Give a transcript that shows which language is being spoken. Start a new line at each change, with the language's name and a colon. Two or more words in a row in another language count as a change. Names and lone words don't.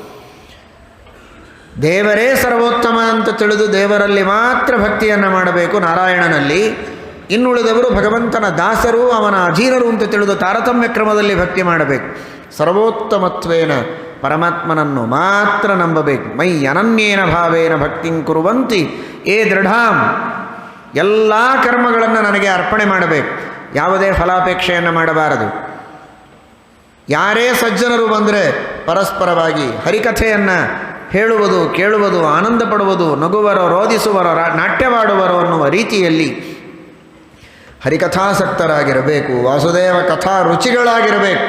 Kannada: ದೇವರೇ ಸರ್ವೋತ್ತಮ ಅಂತ ತಿಳಿದು ದೇವರಲ್ಲಿ ಮಾತ್ರ ಭಕ್ತಿಯನ್ನು ಮಾಡಬೇಕು, ನಾರಾಯಣನಲ್ಲಿ. ಇನ್ನುಳಿದವರು ಭಗವಂತನ ದಾಸರು, ಅವನ ಅಧೀನರು ಅಂತ ತಿಳಿದು ತಾರತಮ್ಯ ಕ್ರಮದಲ್ಲಿ ಭಕ್ತಿ ಮಾಡಬೇಕು. ಸರ್ವೋತ್ತಮತ್ವೇನ ಪರಮಾತ್ಮನನ್ನು ಮಾತ್ರ ನಂಬಬೇಕು.
Sanskrit: ಮೈ ಅನನ್ಯೇನ ಭಾವೇನ ಭಕ್ತಿಂ ಕುರುವಂತಿ ಏ ದೃಢಾಂ,
Kannada: ಎಲ್ಲ ಕರ್ಮಗಳನ್ನು ನನಗೆ ಅರ್ಪಣೆ ಮಾಡಬೇಕು, ಯಾವುದೇ ಫಲಾಪೇಕ್ಷೆಯನ್ನು ಮಾಡಬಾರದು. ಯಾರೇ ಸಜ್ಜನರು ಬಂದರೆ ಪರಸ್ಪರವಾಗಿ ಹರಿಕಥೆಯನ್ನು ಹೇಳುವುದು, ಕೇಳುವುದು, ಆನಂದ ಪಡುವುದು, ನಗುವರೋ ರೋಧಿಸುವರೋ ನಾಟ್ಯವಾಡುವರೋ ಅನ್ನುವ ರೀತಿಯಲ್ಲಿ ಹರಿಕಥಾಸಕ್ತರಾಗಿರಬೇಕು, ವಾಸುದೇವ ಕಥಾ ರುಚಿಗಳಾಗಿರಬೇಕು.